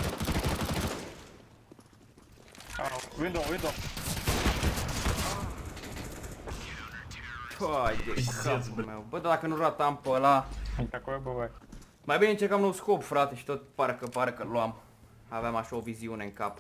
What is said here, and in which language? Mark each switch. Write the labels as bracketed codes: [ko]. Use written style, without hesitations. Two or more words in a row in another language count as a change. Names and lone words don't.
[ro] Window. Hai de [ru] Pizdeț, [ro] capul bă. meu. Bă, dacă nu ratam pe ăla. [ru] И такое бывает. [ro] Mai bine încercam nou scop, frate, și tot parcă luam. Aveam așa o viziune în cap.